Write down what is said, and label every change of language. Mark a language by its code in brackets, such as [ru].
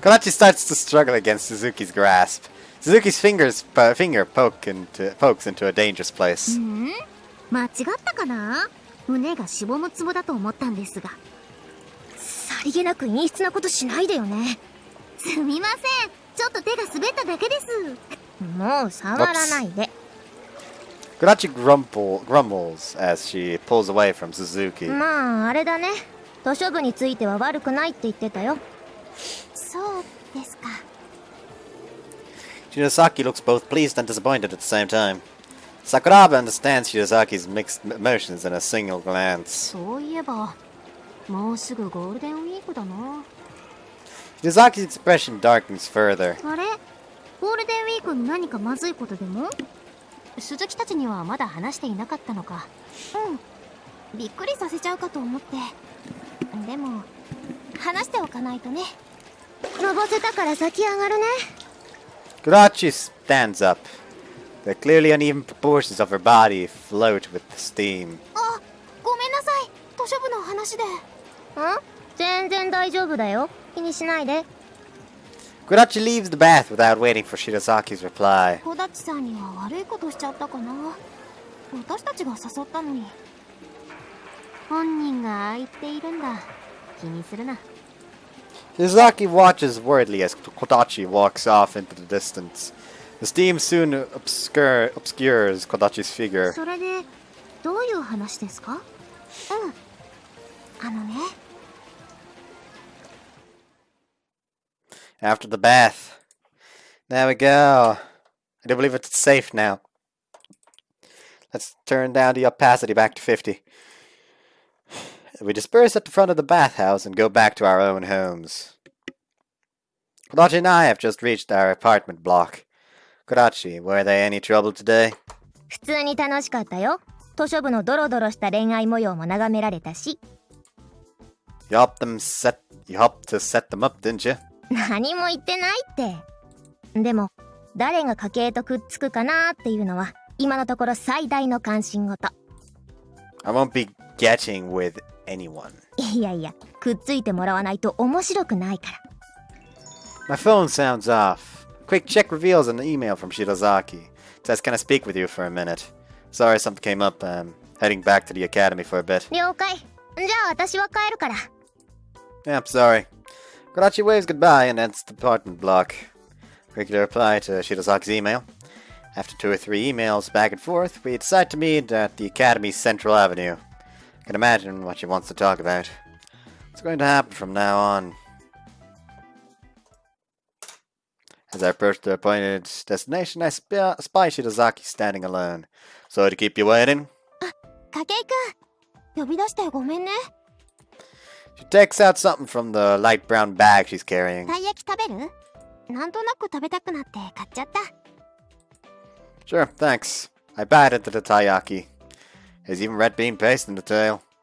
[en] Kodachi starts to struggle against Suzuki's grasp. Suzuki's finger pokes into a dangerous place. [ja] 間違ったかな？胸がしぼむツボだと思ったんですが。さりげなく陰湿なことしないでよね。すみません、ちょっと手が滑っただけです。もう触らないで。 [en] Kodachi grumbles as she pulls away from Suzuki. [ja] まああれだね、図書部については悪くないって言ってたよ。そうですか。 [en] Shirazaki looks both pleased and disappointed at the same time. Sakuraba understands Shirazaki's mixed emotions in a single glance. [ja] そういえばもうすぐゴールデンウィークだな。 [en] Shirazaki's expression darkens further. [ja] あれ、ゴールデンウィークに何かまずいことでも？鈴木たちにはまだ話していなかったのか。びっくりさせちゃうかと思って。でも話しておかないとね。のぼせたから先上がるね。 [en] Kodachi stands up. The clearly uneven proportions of her body float with the steam. [ja] あ、ごめんなさい、図書部の話で。全然大丈夫だよ、気にしないで。 [en] Kodachi leaves the bath without waiting for Shirazaki's reply. [ja] 小立さんには悪いことしちゃったかな。私たちが誘ったのに。本人がああ言っているんだ。気にするな。 [en] Shidazaki watches worriedly as Kodachi walks off into the distance. The steam soon obscures Kodachi's figure. [ja] それでどういう話ですか？ね。 [en] After the bath. There we go. I do believe it's safe now. Let's turn down the opacity back to 50. We disperse at the front of the bathhouse and go back to our own homes. Kodachi and I have just reached our apartment block. Kodachi, were there any trouble today? [ja] 普通に楽しかったよ。図書部のドロドロした恋愛模様も眺められたし。 [en] You helped to set them up, didn't you? [ja] 何も言ってないって。でも誰が家計とくっつくかなっていうのは今のところ最大の関心事。 [en] I won't be getting with anyone. [ja] いやいや、くっついてもらわないと面白くないから。 [en] My phone sounds off. Quick check reveals an email from Shidazaki. It says, can I speak with you for a minute? Sorry, something came up. I'm heading back to the academy for a bit. [ja] 了解。じゃあ私は帰るから。 [en] Yeah, I'm sorry. Kodachi waves goodbye and ends the apartment block. Quickly reply to Shidazaki's email. After 2 or 3 emails back and forth, we decide to meet at the Academy's Central Avenue. I can imagine what she wants to talk about. What's going to happen from now on? As I approach the appointed destination, I spy Shidazaki standing alone. Sorry to keep you waiting. [ja] 筧くん、呼び出してごめんね。 [en] She takes out something from the light brown bag she's carrying. [ja] たい焼き食べる？なんとなく食べたくなって買っちゃった。 [en] Sure, thanks. I bite into the taiyaki. There's even red bean paste in the tail.